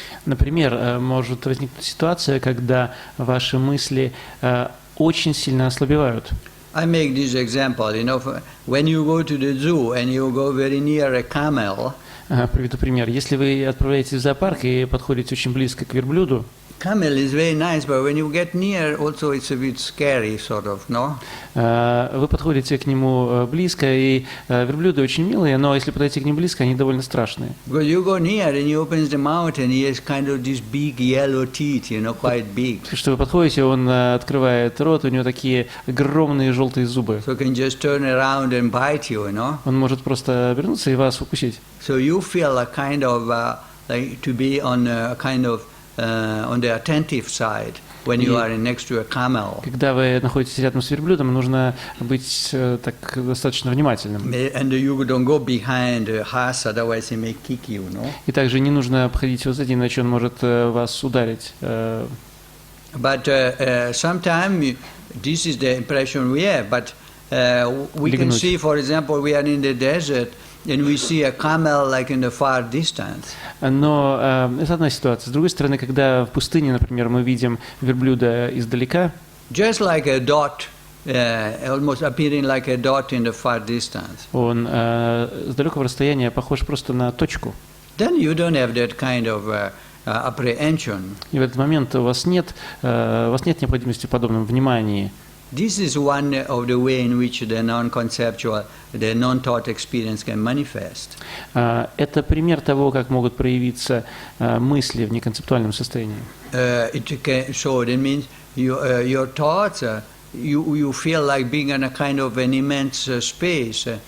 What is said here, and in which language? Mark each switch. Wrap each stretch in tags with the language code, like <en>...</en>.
<ru>Например, может возникнуть ситуация, когда ваши мысли очень сильно ослабевают.</ru> <en>I make this example. When you go to the zoo and you go very near a camel.</en> <ru>Приведу пример. Если вы отправляетесь в зоопарк и подходите очень близко к верблюду,</ru> <en>camel is very nice, but when you get near, also it's a bit scary, sort of, no?</en> <ru>Вы подходите к нему близко, и верблюды очень милые, но если подойти к ним близко, они довольно страшные.</ru> <en>Because you go near and he opens the mouth and he has kind of these big yellow teeth, quite big.</en> <ru>Что вы подходите, он открывает рот, у него такие огромные желтые зубы.</ru> <en>So he can just turn around and bite you,</en> <ru>Он может просто обернуться и вас укусить.</ru> <en>So you feel a kind of like to be on a kind of on the attentive side when you are next to a camel.</en> <ru>Когда вы находитесь рядом с верблюдом, нужно быть так достаточно внимательным.</ru> <en>And you don't go behind the horse, otherwise he may kick you, no?</en> <ru>И также не нужно обходить его сзади, иначе он может вас ударить.</ru> <en>But sometimes this is the impression we have. But we can see, for example, we are in the desert. And we see a camel like in the far distance.</en> <ru>Но это одна ситуация. С другой стороны, когда в пустыне, например, мы видим верблюда издалека,</ru> <en>just like a dot, almost appearing like a dot in the far distance.</en> <ru>Он с далекого расстояния похож просто на точку.</ru> <en>Then you don't have that kind of apprehension.</en> <ru>И в этот момент у вас нет необходимости в подобном внимании.</ru> <en>This is one of the way in which the non-conceptual, the non-thought experience can manifest.</en> <ru>Это пример того, как могут проявиться мысли в неконцептуальном состоянии.</ru> <en>So that means your thoughts, you feel like being in a kind of an immense space.</en>